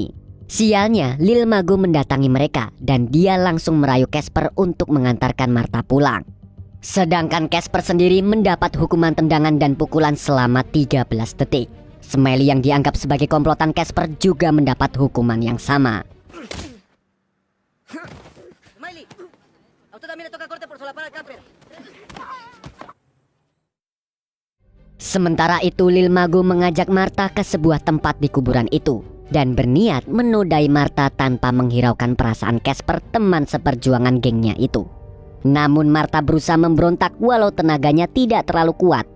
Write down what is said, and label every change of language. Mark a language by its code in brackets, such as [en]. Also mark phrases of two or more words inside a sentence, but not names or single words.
[id] Sialnya, Lil Mago mendatangi mereka dan dia langsung merayu Casper untuk mengantarkan Martha pulang. Sedangkan Casper sendiri mendapat hukuman tendangan dan pukulan selama 13 detik. Smiley yang dianggap sebagai komplotan Casper juga mendapat hukuman yang sama. [es] Smiley, a usted también le toca corte por solapar al camper. [id] Sementara itu, Lil Mago mengajak Martha ke sebuah tempat di kuburan itu dan berniat menodai Martha tanpa menghiraukan perasaan Casper, teman seperjuangan gengnya itu. Namun Martha berusaha memberontak walau tenaganya tidak terlalu kuat.